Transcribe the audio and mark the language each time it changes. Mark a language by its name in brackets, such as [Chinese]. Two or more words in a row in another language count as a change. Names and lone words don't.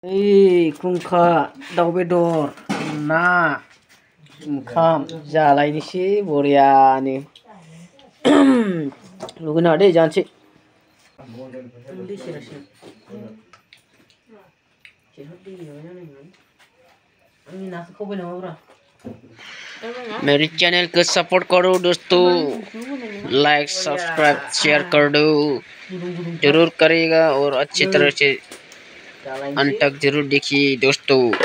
[Bodo] खुंखा दाउ बेदर ना ओंखाम जालायनोसै बरियानो लुगैनाङा दे जानोसै [Hindi] मेरी चैनल को सपोर्ट करो दोस्तों, लाइक सब्सक्राइब शेयर कर दो, जरूर करेगा और अच्छी तरह से अंत तक जरूर देखिए दोस्तों।